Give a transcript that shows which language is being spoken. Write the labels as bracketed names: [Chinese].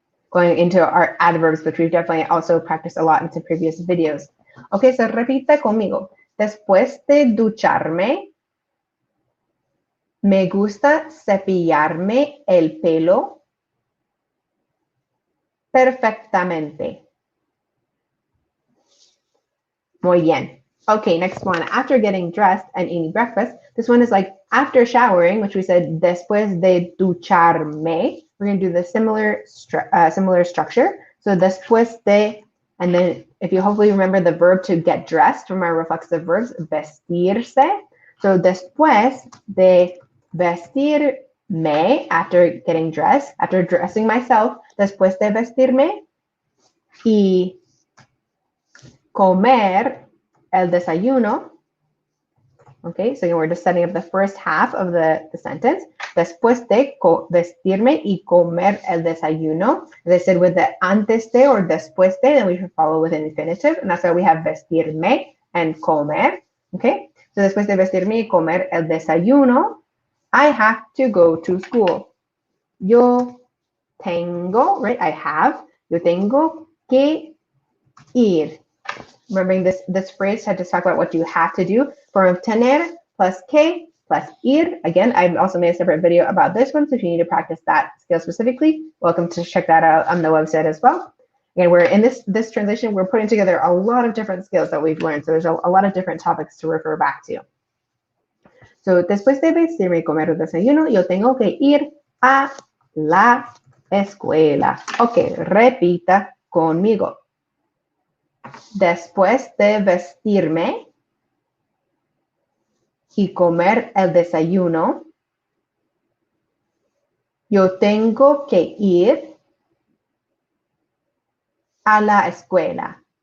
[English] Going into our adverbs, which we've definitely also practiced a lot into previous videos. [Spanish] Okay, so repita conmigo. Después de ducharme, me gusta cepillarme el pelo perfectamente. Muy bien. [English] Okay, next one. After getting dressed and eating breakfast, this one is like after showering, which we said [Spanish] después de ducharme. [English] We're going to do the similar structure. So después de, and then if you hopefully remember the verb to get dressed from our reflexive verbs, vestirse. [Spanish] So después de vestirme, [English] after getting dressed, after dressing myself, [Spanish] después de vestirme, y comer el desayuno. [English] Okay, so we're just setting up the first half of the sentence. [Spanish] Después de vestirme y comer el desayuno. [English] As I said, with the antes de or después de, then we should follow with an infinitive. And that's why we have vestirme and comer. Okay, so [Spanish] después de vestirme y comer el desayuno, [English] I have to go to school. [Spanish] Yo tengo, [English] right? I have. [Spanish] Yo tengo que ir. [English] Remembering this phrase, I had to talk about what you have to do. Form of tener plus que plus ir. Again, I've also made a separate video about this one, so if you need to practice that skill specifically, welcome to check that out on the website as well. And we're in this translation, we're putting together a lot of different skills that we've learned. So there's a lot of different topics to refer back to. [Spanish] So, después de vestirme y comer el desayuno, yo tengo que ir a la escuela. Ok, repita conmigo. Después de vestirme y comer el desayuno, yo tengo que ir a la escuela.